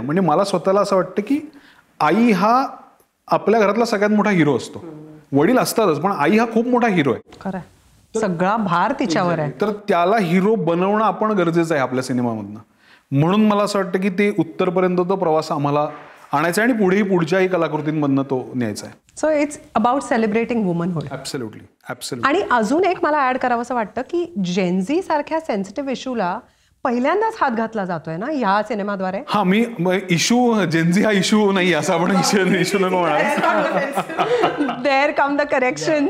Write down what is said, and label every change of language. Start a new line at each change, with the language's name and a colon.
Marathi: म्हणजे मला स्वतःला असं वाटतं की आई हा आपल्या घरातला सगळ्यात मोठा हिरो असतो. वडील असतातच, पण आई हा खूप मोठा हिरो आहे. खरं, सगळा भार तिच्यावर आहे. तर त्याला हिरो बनवणं आपण गरजेचं आहे आपल्या सिनेमामधनं. म्हणून मला असं वाटतं की ते उत्तरपर्यंत तो प्रवास आम्हाला आणायचा आहे आणि पुढेही पुढच्याही कलाकृतींमधनं तो न्यायचा आहे.
English: So it's about celebrating womanhood. Absolutely, absolutely.
Marathi: आणि अजून एक मला ऍड करावं असं वाटतं की जेनझी सारख्या सेन्सिटिव्ह इश्यूला पहिल्यांदाच हात घातला जातोय ना ह्या सिनेमाद्वारे. हा, मी इश्यू जेनझी हा इश्यू नाही असं आपण इश्यू नको म्हणा.
English: There come the correction.